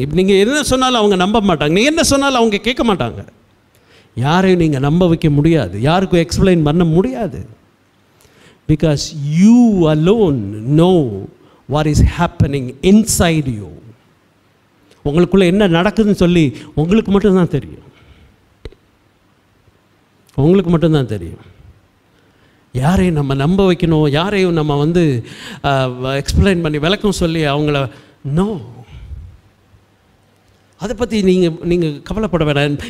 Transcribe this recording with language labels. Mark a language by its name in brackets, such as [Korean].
[Tamil] இப்போ நீங்கள் என்ன சொன்னாலும் அவங்க நம்ப மாட்டாங்க, நீங்கள் என்ன சொன்னாலும் அவங்க கேட்க மாட்டாங்க. யாரையும் நீங்கள் நம்ப வைக்க முடியாது, யாருக்கும் எக்ஸ்பிளைன் பண்ண முடியாது. [English] Because you alone know what is happening inside you. [Tamil] உங்களுக்குள்ளே என்ன நடக்குதுன்னு சொல்லி உங்களுக்கு மட்டும்தான் தெரியும். உங்களுக்கு மட்டும்தான் தெரியும். யாரையும் நம்ம நம்ப வைக்கணும், யாரையும் நம்ம எக்ஸ்பிளைன் பண்ணி விளக்கம் சொல்லி அவங்கள நோ, அதை பற்றி நீங்கள் கவலைப்பட வேண்டாம்.